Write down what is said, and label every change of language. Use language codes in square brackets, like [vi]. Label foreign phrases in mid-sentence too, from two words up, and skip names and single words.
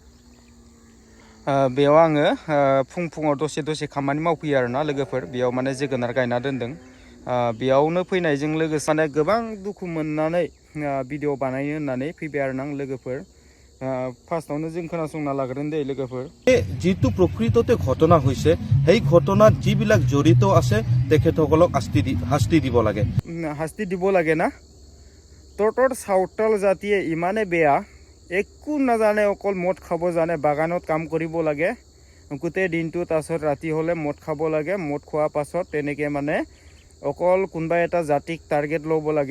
[brx] बेयाव आङो फुङाव दसे खामानि मावफैयो आरोना लोगोफोर। बेयाव माने जोगोनार गायना दोनदों। बेयावनो फैनायजों लोगोसे माने गोबां दुखु मोननानै भिडिअ बानायनो होननानै फैबाय आरोना लोगोफोर। फार्स्टआवनो जों खोनासंना लाग्रोन दे लोगोफोर। [as] যিটো প্ৰকৃততে ঘটনা হৈছে, সেই ঘটনাত যিবিলাক জড়িত আছে তেখেতসকলক শাস্তি দিব লাগে। শাস্তি দিব লাগে না। তোৰ সাঁওতাল জাতিয়ে ইমানে বেয়া, একো নাজানে, অকল মদ খাব জানে, বাগানত কাম কৰিব লাগে গোটেই দিনটো, তাৰপিছত ৰাতি হ'লে মদ খাব লাগে, মদ খোৱাৰ পাছত তেনেকৈ মানে অকল কোনোবা এটা জাতিক টাৰ্গেট ল'ব লাগে।